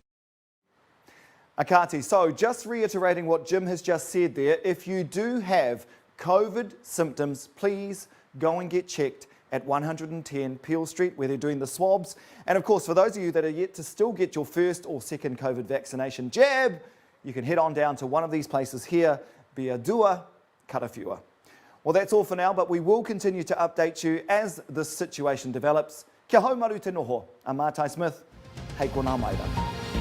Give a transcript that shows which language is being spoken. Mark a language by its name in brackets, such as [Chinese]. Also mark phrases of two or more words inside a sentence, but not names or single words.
[English] Akati, so just reiterating what Jim has just said there, if you do have COVID symptoms, please go and get checked at 110 Peel Street where they're doing the swabs. And of course, for those of you that are yet to still get your first or second COVID vaccination jab, you can head on down to one of these places here, [Māori] Biadua, Karawhiua. [English] Well, that's all for now, but we will continue to update you as this situation develops. [Māori] Kia hau maru te noho, a Matai Smith, hei kona maira.